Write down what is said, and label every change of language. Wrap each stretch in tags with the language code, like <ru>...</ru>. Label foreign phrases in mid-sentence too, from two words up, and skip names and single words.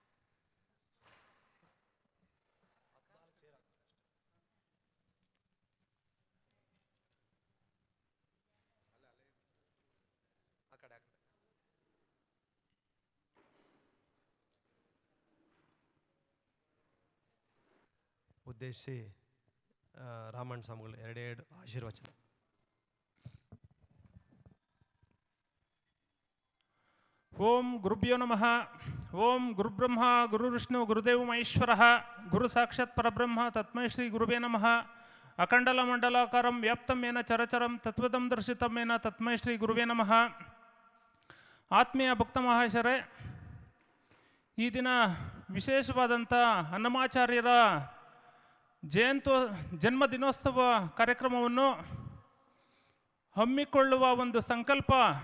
<kn>ಆ ಕಡೆ ಉದ್ದೇಶಿಸಿ ರಾಮಣ್ಣ ಸ್ವಾಮಿಗಳು ಎರಡೆರಡು ಆಶೀರ್ವಚನ.</kn> <sa>ಓಂ ಗುರುಭ್ಯೋ ನಮಃ. ಓಂ ಗುರುಬ್ರಹ್ಮ ಗುರುವಿಷ್ಣು ಗುರುದೇವ ಮಹೇಶ್ವರ ಗುರು ಸಾಕ್ಷಾತ್ ಪರಬ್ರಹ್ಮ ತಸ್ಮೈ ಶ್ರೀ ಗುರುವೇ ನಮಃ. ಅಖಂಡಲ ಮಂಡಲಾಕಾರಂ ವ್ಯಾಪ್ತಂ ಏನ ಚರಚರಂ ತತ್ವದಂ ದರ್ಶಿತಂ ಏನ ತಸ್ಮೈ ಶ್ರೀ ಗುರುವೇ ನಮಃ.</sa> <kn>ಆತ್ಮೀಯ ಭಕ್ತ ಮಹಾಶಯರೇ, ಈ ದಿನ ವಿಶೇಷವಾದಂಥ ಅನ್ನಮಾಚಾರ್ಯರ ಜನ್ಮ ದಿನೋತ್ಸವ ಕಾರ್ಯಕ್ರಮವನ್ನು ಹಮ್ಮಿಕೊಳ್ಳುವ ಒಂದು ಸಂಕಲ್ಪ</kn>